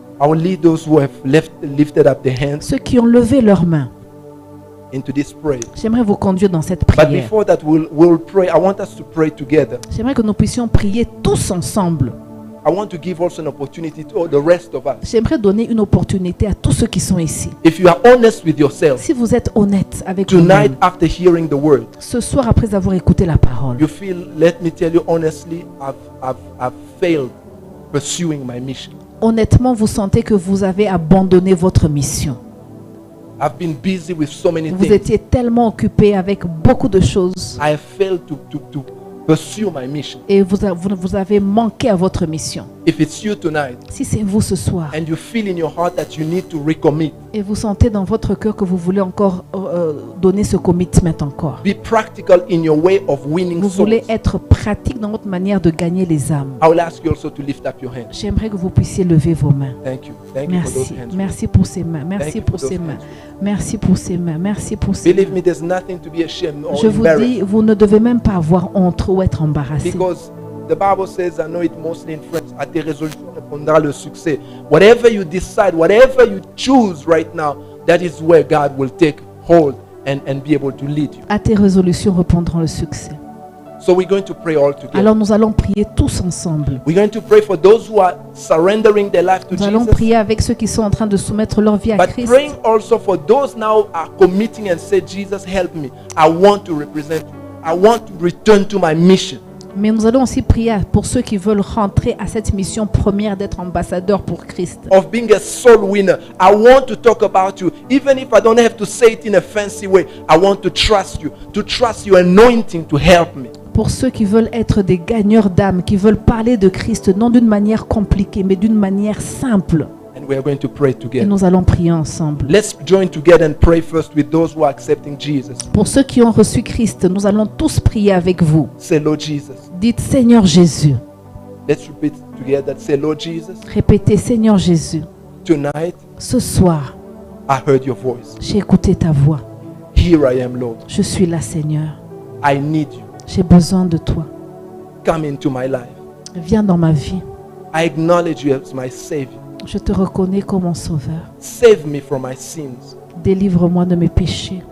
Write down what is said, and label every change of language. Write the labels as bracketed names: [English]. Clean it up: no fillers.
[English] I will lead those who have lifted up their hands [French] Ceux qui ont levé leurs mains, [English] into this prayer. [French] j'aimerais vous conduire dans cette [English] But [French] prière. [English] before that, we'll pray. I want us to pray together. [French] J'aimerais que nous puissions prier tous ensemble. [English] I want to give also an opportunity to all the rest of us. [French] J'aimerais donner une opportunité à tous ceux qui sont ici. [English] If you are honest with yourself, [French] Si vous êtes honnête avec [English] tonight [French] vous-même, [English] after hearing the word, [French] ce soir après avoir écouté la parole, [English] you feel, let me tell you honestly, I've failed pursuing my mission. [French] honnêtement, vous sentez que vous avez abandonné votre mission. [English] I've been busy with so many [French] Vous [English] things. [French] étiez tellement occupé avec beaucoup de choses [English] I have failed to pursue my mission. [French] et vous avez manqué à votre mission. [English] If it's you tonight [French] Si c'est vous ce soir [English] and you feel in your heart that you need to recommit, [French] et vous sentez dans votre cœur que vous voulez encore donner ce commitment encore, [English] be practical in your way of winning [French] vous [English] souls. [French] voulez être pratique dans votre manière de gagner les âmes, [English] I will ask you also to lift up your hands. [French] j'aimerais que vous puissiez lever vos mains. [English] Thank you. Thank you for those [French] Merci. [English] hands. [French] Merci pour ces mains. [English] Thank [French] Merci [English] you [French] pour [English] for those [French] ces mains. [English] hands. [French] Merci pour ces mains. Merci pour ces [English] Believe me, [French] mains. [English] there's nothing to be ashamed or [French] Je vous [English] embarrassed. [French] dis, vous ne devez même pas avoir honte ou être embarrassé. [English] Because the Bible says, I know it mostly in French, [French] à tes résolutions répondra le succès. [English] Whatever you decide, whatever you choose right now, that is where God will take hold and be able to lead you. [French] À tes résolutions répondront le succès. [English] So we're going to pray all together. [French] Alors nous allons prier tous ensemble. [English] We're going to pray for those who are surrendering their life to [French] Nous allons [English] Jesus. [French] prier avec ceux qui sont en train de soumettre leur vie à [English] But [French] Christ. [English] praying also for those now are committing and say, Jesus, help me. I want to represent you. I want to return to my mission. [French] Mais nous allons aussi prier pour ceux qui veulent rentrer à cette mission première d'être ambassadeurs pour Christ. [English] Of being a soul winner. I want to talk about you. Even if I don't have to say it in a fancy way, I want to trust your anointing to help me. [French] Pour ceux qui veulent être des gagneurs d'âme, qui veulent parler de Christ non d'une manière compliquée, mais d'une manière simple. [English] And we are going to pray [French] Et [English] together. [French] nous allons prier ensemble. [English] Let's join together and pray first with those who are accepting Jesus. [French] Pour ceux qui ont reçu Christ, nous allons tous prier avec vous. [English] Say, Lord Jesus. [French] Dites Seigneur Jésus. [English] Let's repeat together. Say, Lord Jesus, [French] Répétez Seigneur Jésus. [English] tonight [French] Ce soir, [English] I heard your voice. [French] j'ai écouté ta voix. [English] Here I am, Lord. [French] Je suis là Seigneur. [English] I need you. [French] J'ai besoin de toi. [English] Come into my life. [French] Viens dans ma vie. [English] I acknowledge you as my Savior. [French] Je te reconnais comme mon sauveur. [English] Save me from my sins [French] Délivre-moi de mes péchés